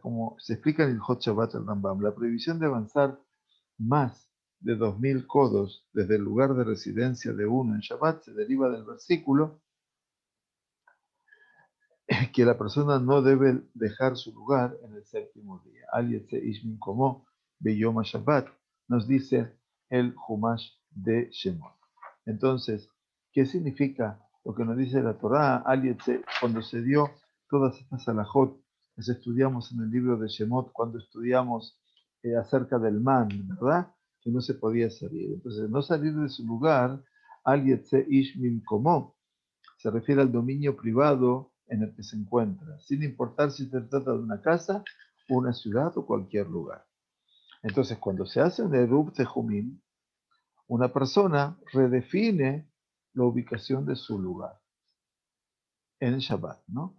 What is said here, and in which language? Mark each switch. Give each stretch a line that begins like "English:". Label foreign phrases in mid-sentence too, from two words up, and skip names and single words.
Spanish: Como se explica en el Hot Shabbat del Rambam, la prohibición de avanzar más de 2000 codos desde el lugar de residencia de uno en Shabbat se deriva del versículo que la persona no debe dejar su lugar en el séptimo día.
Hebrew: אל יצא איש ממקומו ביום שבת,
Spanish: nos dice el Humash de Shemot. Entonces, ¿qué significa lo que nos dice la Torá?
Hebrew: אל יצא,
Spanish: cuando se dio todas estas alajot Eso estudiamos en el libro de Shemot cuando estudiamos acerca del man, ¿verdad? Que no se podía salir. Entonces, no salir de su lugar,
Hebrew: אל יצא איש ממקומו,
Spanish: se refiere al dominio privado en el que se encuentra, sin importar si se trata de una casa, una ciudad o cualquier lugar. Entonces, cuando se hace un
Hebrew: עירוב תחומין,
Spanish: una persona redefine la ubicación de su lugar en el Shabbat, ¿no?